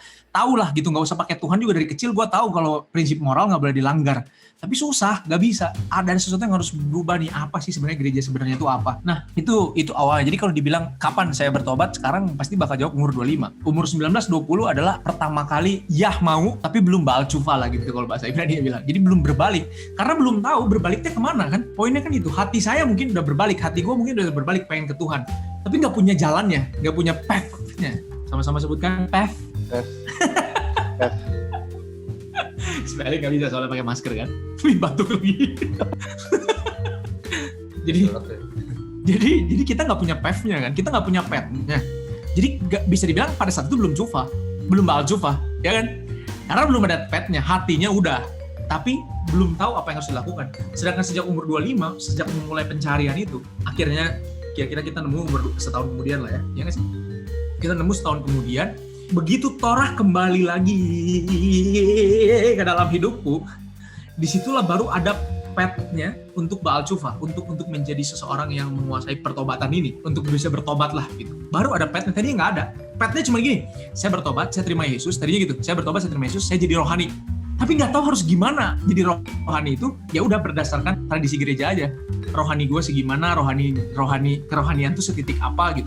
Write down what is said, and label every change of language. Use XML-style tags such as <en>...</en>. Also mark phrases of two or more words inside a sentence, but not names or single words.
<id>Tahu lah gitu, nggak usah pakai Tuhan juga, dari kecil gue tahu kalau prinsip moral nggak boleh dilanggar. Tapi susah, nggak bisa. Ada sesuatu yang harus berubah nih. Apa sih sebenarnya gereja sebenarnya itu apa? Nah, itu awalnya. Jadi kalau dibilang kapan saya bertobat, sekarang pasti bakal jawab umur 25. Umur 19-20 adalah pertama kali mau, tapi belum</id> <he>בעל תשובה</he> <id>lah gitu kalau bahasa Ibrani dia bilang. Jadi belum berbalik. Karena belum tahu berbaliknya kemana kan? Poinnya kan itu. Hati saya mungkin udah berbalik. Hati gue mungkin udah berbalik, pengen ke Tuhan. Tapi nggak punya jalannya, nggak punya path-nya. Sama-sama sebutkan path. Spelling nggak bisa soalnya pakai masker kan. Wih, batuk lagi. jadi kita nggak punya path-nya kan. Kita nggak punya path-nya. Jadi nggak bisa dibilang pada saat itu belum tshuva, belum</id> <he>בעל תשובה,</he> <id>ya kan? Karena belum ada path-nya, hatinya udah, tapi belum tahu apa yang harus dilakukan. Sedangkan sejak umur 25, sejak memulai pencarian itu, akhirnya kira-kira kita nemu setahun kemudian lah ya nggak sih? Kita nemu setahun kemudian, begitu Torah kembali lagi ke dalam hidupku, disitulah baru ada path-nya untuk</id> <he>בעל תשובה,</he> <id>untuk menjadi seseorang yang menguasai pertobatan ini, untuk bisa bertobat lah gitu. Baru ada path-nya, tadinya nggak ada. Path-nya cuma gini, saya bertobat, saya terima Yesus, tadinya gitu, saya bertobat, saya terima Yesus, saya jadi rohani. Tapi nggak tahu harus gimana jadi rohani itu, ya udah berdasarkan tradisi gereja aja. Rohani gue segimana, kerohanian itu setitik apa gitu.</id>